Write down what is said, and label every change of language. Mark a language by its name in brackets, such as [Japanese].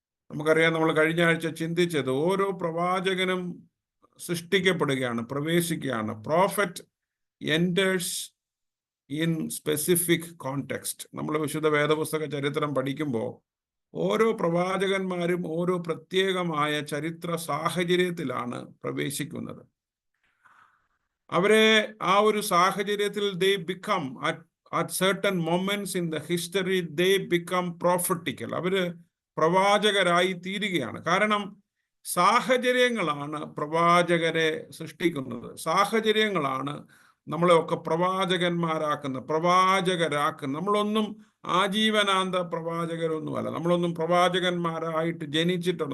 [Malayalam] നമുക്കറിയാം, നമ്മൾ കഴിഞ്ഞ ആഴ്ച ചിന്തിച്ചത് ഓരോ പ്രവാചകനും സൃഷ്ടിക്കപ്പെടുകയാണ്, പ്രവേശിക്കുകയാണ്. [English] Prophet enters in specific context. [Malayalam] നമ്മൾ വിശുദ്ധ വേദപുസ്തക ചരിത്രം പഠിക്കുമ്പോൾ ഓരോ പ്രവാചകന്മാരും ഓരോ പ്രത്യേകമായ ചരിത്ര സാഹചര്യത്തിലാണ് പ്രവേശിക്കുന്നത്. അവരെ ആ ഒരു സാഹചര്യത്തിൽ [English] they become at certain moments in the history they become prophetical. [Malayalam] അവര് പ്രവാചകരായി തീരുകയാണ്. കാരണം സാഹചര്യങ്ങളാണ് പ്രവാചകരെ സൃഷ്ടിക്കുന്നത്. സാഹചര്യങ്ങളാണ് നമ്മളെയൊക്കെ പ്രവാചകരാക്കുന്നത്. നമ്മളൊന്നും ആജീവനാന്ത പ്രവാചകരൊന്നുമല്ല. നമ്മളൊന്നും പ്രവാചകന്മാരായിട്ട് ജനിച്ചിട്ടുണ്ട്.